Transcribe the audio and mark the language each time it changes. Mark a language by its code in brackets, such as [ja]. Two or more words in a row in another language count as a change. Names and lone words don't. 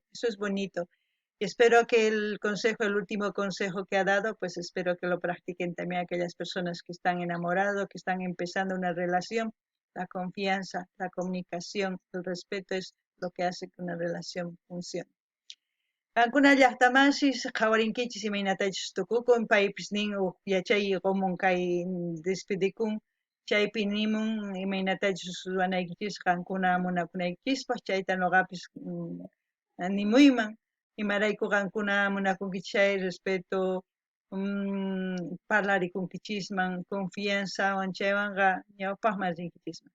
[es] Eso es bonito. Y espero que el consejo, el último consejo que ha dado, pues espero que lo practiquen también aquellas personas que están enamorados, que están empezando una relación. La confianza, la comunicación, el respeto es lo que hace que una relación funcione. [qu] Kankuna llaqtamanchis qhawarinkichis imaynatachus tukukun paypis nin yachay qomun kay despidikun chaypi nimun imaynatachus ruwanaykichis qankuna munakunaykichispas chayta ñuqapis nimuyman imarayku qankuna munakunkichis chay respeto parlarikunkichishman confianzawan chaywanqa ñawpaqman rinkichisman.